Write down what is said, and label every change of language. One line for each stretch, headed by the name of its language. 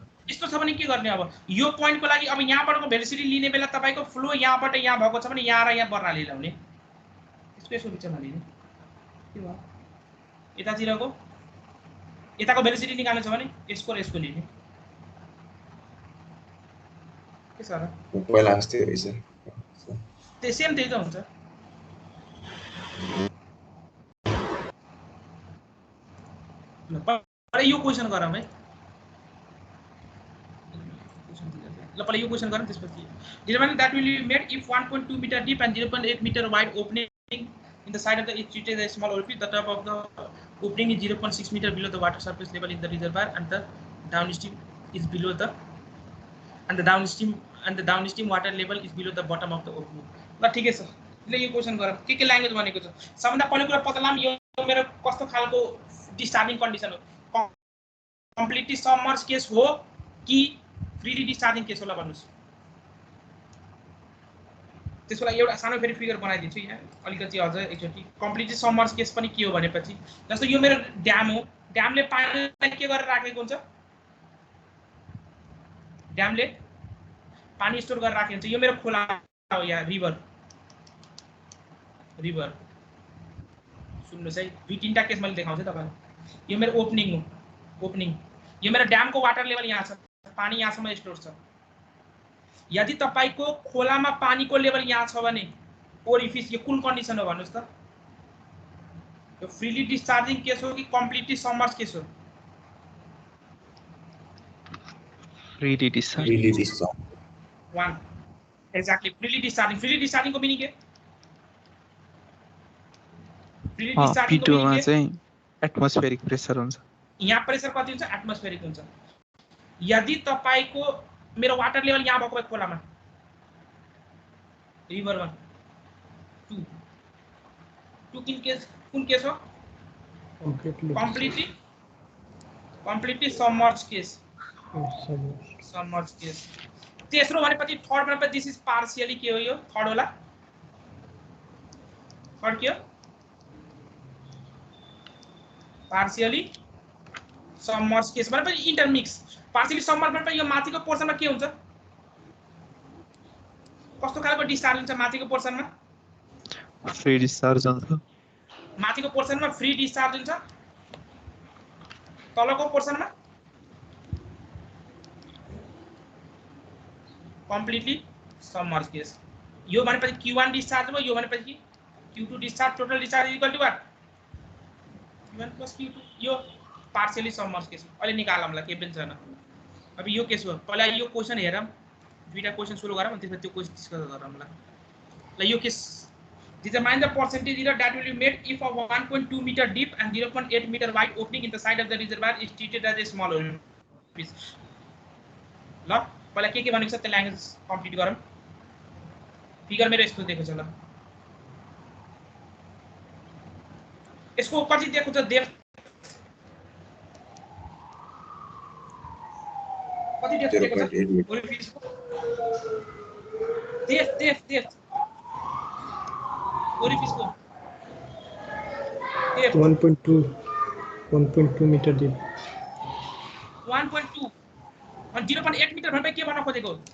Nepali: यस्तो छ भने के गर्ने अब यो पोइन्टको लागि अब यहाँबाटको भेलोसिटी लिने बेला तपाईको फ्लो यहाँबाट यहाँ भएको छ भने यहाँ र यहाँ बर्नाली ल्याउने यसको बिचमा लिने के भयो यताको भेलोसिटी निकाल्नु छ भने यसको र यसको लिने के छ र पहिला जस्तै रहेछ त्यही सेम त्यही त हुन्छ पहिला यो क्वेशन गरौँ है ल पहिला यो क्वेशन गरौँ त्यसपछि
English: determine that will be made if 1.2 meter deep and 0.8 meter wide opening in the side of the each treated a small orifice. The top of the opening is 0.6 meter below the water surface level in the reservoir and the downstream is below the and the downstream water level is below the bottom of the opening.
Nepali: ल ठिकै छ, ले यो question गरौँ के language भनेको छ। सबभन्दा पहिलो कुरा पत्ता लाम यो मेरो कस्तो खालको डिस्चार्जिङ कन्डिसन हो, कम्प्लिटली सबमर्ज केस हो कि फ्रीली डिस्चार्जिङ केस होला भन्नुस्। त्यसको लागि एउटा सानो फेरि फिगर बनाइदिन्छु यहाँ अलिकति अझ एकचोटि। कम्प्लिटली सबमर्ज केस पनि के हो भनेपछि जस्तो यो मेरो ड्याम हो, ड्यामले पानीलाई के गरेर राखेको हुन्छ, ड्यामले पानी स्टोर गरेर राखेको हुन्छ। यो मेरो खोला हो या रिभर, रिभर सुन्नुहोस् है, दुई तीनटा केस मैले देखाउँछु तपाईलाई। यो मेरो ओपनिङ हो, ओपनिङ, यो मेरो ड्यामको वाटर लेभल यहाँ छ, पानी यहाँसम्म स्टोर छ। यदि तपाईको खोलामा पानीको लेभल यहाँ छ भने ओरिफिस यो कुन कन्डिसन हो भन्नुस् त? यो फ्रीली डिस्चार्जिङ केस हो कि कम्प्लिटली सबमर्ज केस हो?
English: Freely discharge. Freely discharge. One exactly freely discharging.
Nepali: फ्रीली डिस्चार्जिङ को मिनिङ के? फ्रीली डिस्चार्जिङ को P2 मा मिनिङ के? चाहिँ एटमोस्फेरिक प्रेसर हुन्छ। यहाँ प्रेसर कति हुन्छ? एटमोस्फेरिक हुन्छ। यदि तपाईको मेरो वाटर लेभल यहाँ भएको भए खोलामा रिभरमा 2 कुन केस हो?
English: Completely submerge case, submerge case.
Nepali: तेस्रो भनेपछि थर्ड भनेपछि
English: this is
Nepali: पार्शियली के हो? यो थर्ड होला, थर्ड के हो? पार्शियली सबमर्ज केस भनेपछि इन्टरमिक्स। पार्शियली सबमर्ज भनेपछि यो माथिको पोर्सनमा के हुन्छ, कस्तो खालको डिस्चार्ज हुन्छ माथिको पोर्सनमा? फ्री डिस्चार्ज हुन्छ। माथिको पोर्सनमा फ्री डिस्चार्ज हुन्छ, तलको पोर्सनमा कम्प्लिटली सबमर्ज केस। यो भनेपछि Q1 डिस्चार्ज भयो, यो भनेपछि Q2 discharge.
English: Total discharge equal to what? Q1 + Q2।
Nepali: यो पार्शियली सबमर्ज केस। अहिले निकालौँला के पनि छैन। अब यो केस हो, पहिला यो क्वेशन हेरौँ, दुईटा क्वेशन सुरु गरौँ अनि त्यसपछि त्यो क्वेशन डिस्कस गरौँला। ल यो case
English: determine the percentage error that will be made if a 1.2 meter deep and 0.8 meter wide opening in the side of the reservoir is treated as a small orifice.
Nepali: ल पहिला के भनेको छ त्यो language complete गरौँ। Figure मेरो यस्तो दिएको छ, ल यसको कति दिएको छ? डेप्थ कति दिएको छ? ओरिफिसको डेप्थ ओरिफिसको डेप्थ
English: 1.2 metre deep.
Nepali: 1.2 और 0.8 मीटर भनेपछि के भन्न खोजेको?